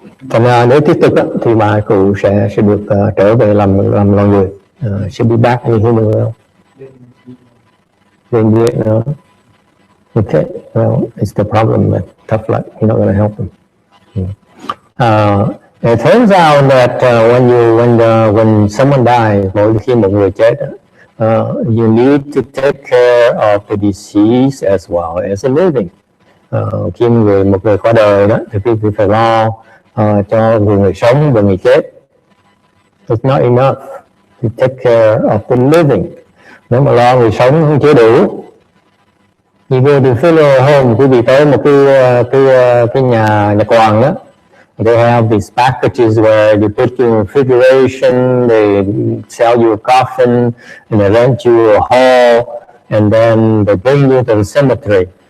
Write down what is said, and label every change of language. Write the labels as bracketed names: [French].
[Vietnamese] Thành ra nếu tiếp tục thì bà cụ sẽ được trở về làm loài người. [English] She'll be back in the human realm. Then do it now. Okay, well, it's the problem with tough luck. You're not going to help them. It turns out that when someone dies, [Vietnamese] mỗi khi một người chết, [English] you need to take care of the deceased as well as the living. [Vietnamese] Khi một người qua đời đó, thì quý vị phải lo cho người sống và người chết. [English] It's not enough to take care of the living. [Vietnamese] Nếu mà lo người sống không chưa đủ. Như vừa từ funeral home, quý vị tới một cái nhà quàng đó, [English] they have these packages where they put you in refrigeration, they sell you a coffin, and they rent you a hall, and then they bring you to the cemetery.